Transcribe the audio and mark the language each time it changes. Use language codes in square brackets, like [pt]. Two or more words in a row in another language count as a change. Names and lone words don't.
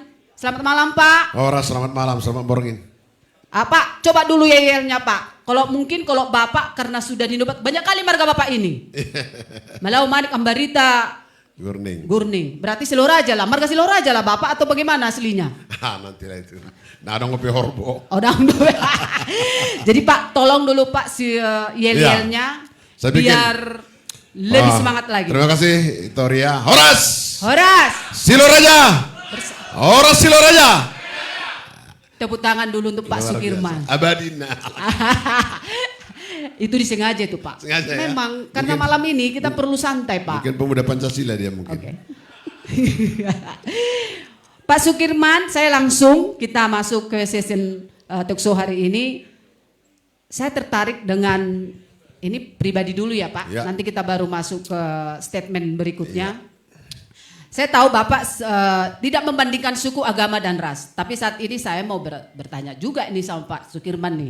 [id] Selamat malam Pak. Selamat malam, selamat morning. Pak, coba dulu yel-yelnya Pak. Kalau mungkin kalau Bapak karena sudah dinobat banyak kali marga Bapak ini. Malau manik ambarita. Gurning. Berarti Siloraja lah, marga Siloraja lah Bapak atau bagaimana aslinya? Nanti lah itu. Nah, dong ngopi horbo. Jadi Pak, tolong dulu Pak si yel-yelnya biar lebih semangat lagi. Terima kasih Itoria. Horas. Siloraja. Horas Siloraja. Tepuk tangan dulu untuk Pak Sukirman. Abadina. Itu disengaja itu Pak. Sengaja, memang ya? Karena malam ini kita perlu santai Pak. Mungkin pemuda Pancasila dia mungkin. Okay. Pak Sukirman, saya langsung kita masuk ke sesi [en] talk show [id] hari ini. Saya tertarik dengan ini pribadi dulu ya Pak. Ya. Nanti kita baru masuk ke statement berikutnya. Ya. Saya tahu Bapak tidak membandingkan suku, agama, dan ras. Tapi saat ini saya mau bertanya juga ini sama Pak Sukirman nih.